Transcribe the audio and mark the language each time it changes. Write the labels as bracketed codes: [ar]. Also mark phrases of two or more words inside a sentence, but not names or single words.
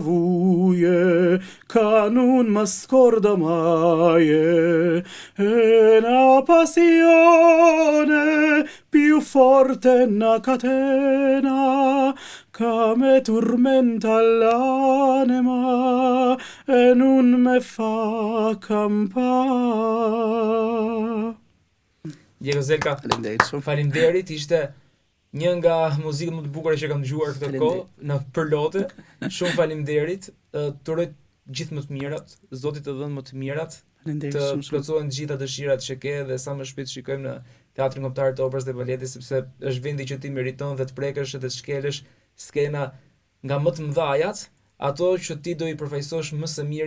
[nap] vuie, che non mi scorda mai, e una passione più forte una catena, che me tormenta l'anima e non me fa campare. [sq] Diego Zelka, faleminderit, ishte një nga muzikët më të bukura që kam dëgjuar këtë kohë, na përlote. Shumë faleminderit. Të uroj gjithë më të mirat, Zoti të dhënë më të mirat, të plotësohen të gjitha dëshirat që ke dhe sa më shpejt shikojmë në Teatrin Kombëtar të Operës dhe Baletit, sepse është vendi që ti meriton dhe të prekësh dhe të shkelësh skena nga më të mëdhajat, ato që ti do i përfaqësosh më së miri.